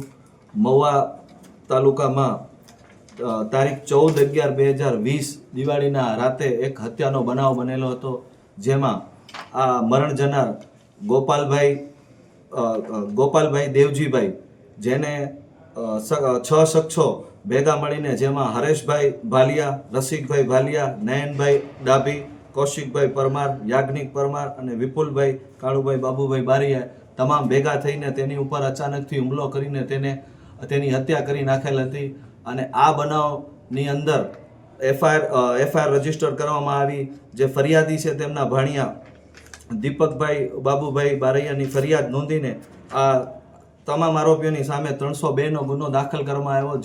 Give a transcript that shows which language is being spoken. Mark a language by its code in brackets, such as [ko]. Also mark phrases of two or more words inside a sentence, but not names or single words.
[gu] મહુઆ તાલુકા માં તારીખ 14/11/2020 દિવાળીના રાતે એક હત્યાનો બનાવ બનેલો હતો, જેમાં આ મરણ જનાર ગોપાલભાઈ દેવજીભાઈ જેને 6 શખ્સો ભેગા મળીને જેમાં હરેશભાઈ ભાલિયા, રસિકભાઈ ભાલિયા, નયનભાઈ ડાભી, કૌશિકભાઈ પરમાર, યાજ્ઞિક પરમાર અને વિપુલભાઈ કાળુભાઈ બાબુભાઈ બારીયા તમામ ભેગા થઈને તેની ઉપર અચાનકથી હુમલો કરીને તેની હત્યા કરી નાખેલ હતી। અને આ બનાવની અંદર એફઆઈઆર રજીસ્ટર કરવામાં આવી। જે ફરિયાદી છે તેમના ભાણિયા દીપકભાઈ બાબુભાઈ બારૈયાની ફરિયાદ નોંધીને આ તમામ આરોપીઓની સામે 302નો ગુનો દાખલ કરવામાં આવ્યો।